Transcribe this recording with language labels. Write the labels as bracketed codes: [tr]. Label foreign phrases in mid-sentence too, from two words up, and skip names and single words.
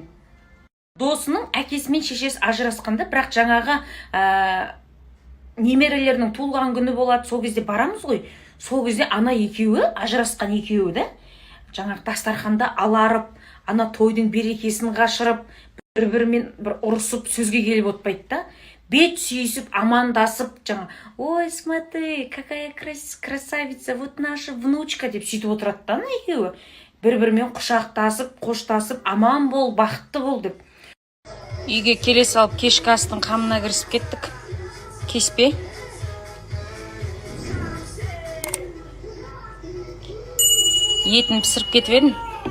[kk] Досының әкесі мен шешесі ажырасқанда, бірақ жаңағы немерелерінің туылған күні болады, сол кезде барамыз ғой. Сол кезде ана екеуі, ажырасқан екеуі да, жаңағы дастарханда аларып, ана тойдың берекесін қашырып, бір-бірімен бір ұрысып сөзге келіп отпайды да. Бет сүйісіп, амандасып, жаңа, ой, [ru] смотри, какая красавица, вот наша внучка [kk] деп сөйтіп отырады да, ана екеуі. Бір-бірімен құшақтасып, қоштасып, аман бол, бақытты бол деп. Үйге келе салып, кешкі астың қамына кірісіп кеттік. Кеспе. Етін пісіріп кетіп едім.